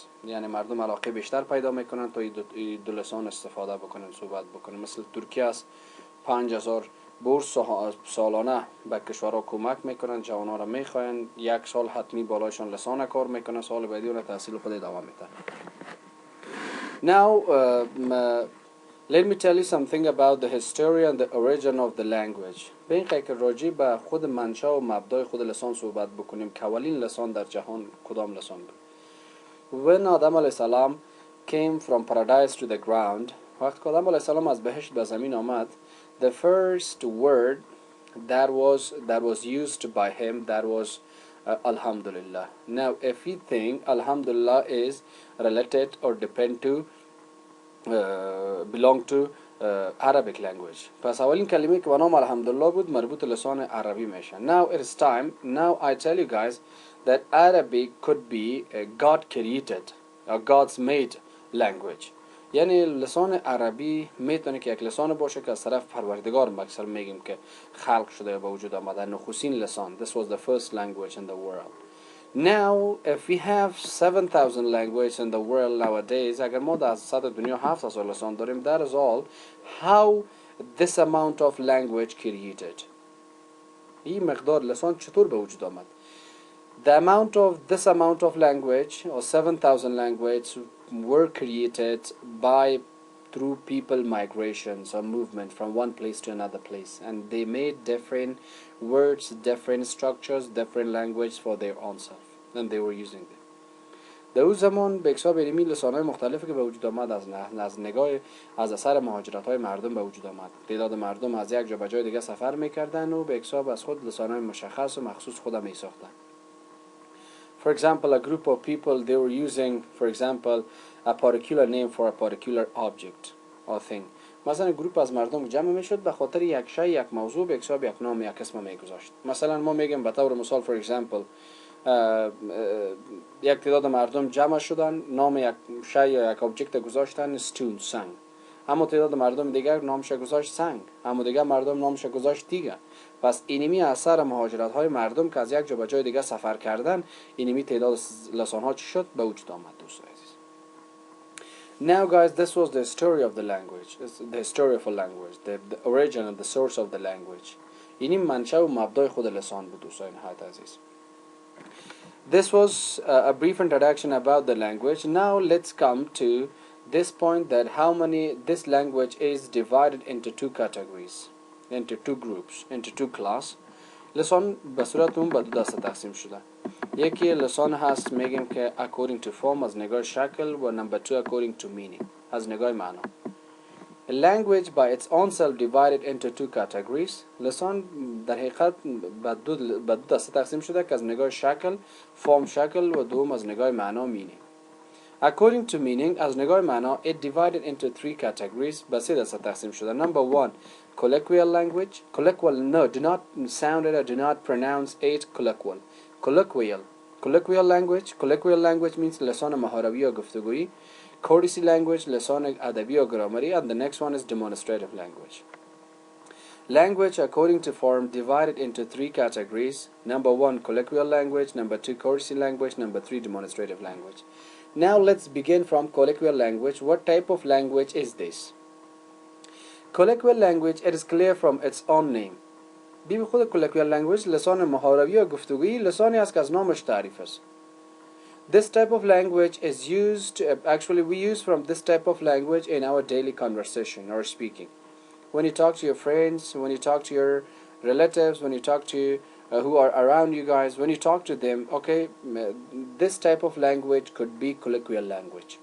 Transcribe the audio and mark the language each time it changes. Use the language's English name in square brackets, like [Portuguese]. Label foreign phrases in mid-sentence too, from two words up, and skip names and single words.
[Persian] یعنی مردم علاقه بیشتر پیدا میکنن تا این دو لسان استفاده بکنن، صحبت بکنن. مثل ترکی است 5000 بورس سالانه به کشورها کمک میکنن، جوانها را میخواین، 1 سال حتمی بالایشان لسان کار میکنن، سال بعدی اون تحصیل خود ادامه میدن. [English] Now let me tell you something about the history and the origin of the language. [Persian] به این که راجع به خود منشأ و مبدأ خود لسان صحبت بکنیم که اولین لسان در جهان کدام لسان بود. [English] When آدم [Arabic] علیه السلام [English] came from paradise to the ground, [Persian] وقتی که آدم علیه السلام از بهشت به زمین آمد, [English] the first word that was used by him that was Alhamdulillah. Now if we think Alhamdulillah is related or depend to belong to Arabic language. [Persian] پس اولین کلمه که به نام الحمدلله بود مربوط لسان عربی میشه. Now it is time. [English] Now I tell you guys that Arabic could be a God created or God's made language. [Persian] یعنی لسان عربی میتونه که یک لسان باشه که از طرف پروردگار اکثر میگیم که خلق شده یا به وجود آمده. نخستین لسان. [English] This was the first language in the world. Now, if we have 7,000 languages in the world nowadays, [Persian] اگر ما در سطح دنیا 7,000 لسان داریم, [English] that is all. How this amount of language created? [Persian] این مقدار لسان چطور به وجود آمد؟ [English] The amount of this amount of language or 7,000 languages were created by through people migrations or movement from one place to another place, and they made different words, different structures, different language for their own self, and they were using them. [Persian] در اون زمان به حساب علمی لسان‌های مختلفی که به وجود آمد از نگاه از اثر مهاجرت‌های مردم به وجود آمد. تعداد مردم از یک جا به جای دیگه سفر می‌کردند و به حساب از خود لسان‌های مشخص و مخصوص خود می‌ساختند. [English] For example, a group of people, they were using, for example, a particular name for a particular object or thing. [Persian] مثلا گروپ از مردم جمع میشد به خاطر یک شی، یک موضوع، به حساب یک نام، یک اسم میگذاشت. مثلا ما میگیم به طور مثال [English] for example [Persian] یک تعداد مردم جمع شدن، نام یک شی یا یک object گذاشتن stone، سنگ. اما تعداد مردم دیگر نامش گذاشت سنگ، اما دیگر مردم نامش گذاشت دیگه. پس اینمی اثر مهاجرت های مردم که از یک جا به جای دیگه سفر کردن، اینمی تعداد لسان ها چی شد به وجود آمد. دوست عزیز. [English] Now guys, this was the story of the language. It's the history of a language, the origin and the source of the language. [Persian] اینی منشأ و مبدأ خود لسان بود دوستان نهایت عزیز. [English] This was a brief introduction about the language. Now let's come to this point that how many this language is divided into two categories, into two groups, into two class. [Persian] لسان به صورت اون به دو دسته تقسیم شده. یکی لسان هست میگیم که [English] according to form [Persian] از نگاه شکل و [English] number two according to meaning [Persian] از نگاه معنا. [English] A language by its own self divided into two categories. [Persian] لسان در حقیقت به دو دسته تقسیم شده که از نگاه شکل، فرم شکل و دوم از نگاه معنا meaning. [English] According to meaning [Persian] از نگاه معنا [English] it divided into three categories [Persian] به سه دسته تقسیم شده. [English] Number one, colloquial language. Colloquial, no, do not sound it or do not pronounce it colloquial. Colloquial. Colloquial language. Colloquial language means [Persian] لسان مهاروی یا گفتگویی. [English] Courtesy language [Persian] لسان ادبی یا گرامری. [English] And the next one is demonstrative language. Language, according to form, divided into three categories. Number one, colloquial language. Number two, courtesy language. Number three, demonstrative language. Now let's begin from colloquial language. What type of language is this? Colloquial language, it is clear from its own name. [Persian] بی خود [English] colloquial language [Persian] لسان محاوروی یا گفتگویی لسانی است که از نامش تعریف است. [English] This type of language is used, actually we use from this type of language in our daily conversation or speaking. When you talk to your friends, when you talk to your relatives, when you talk to who are around you guys, when you talk to them, okay, this type of language could be colloquial language.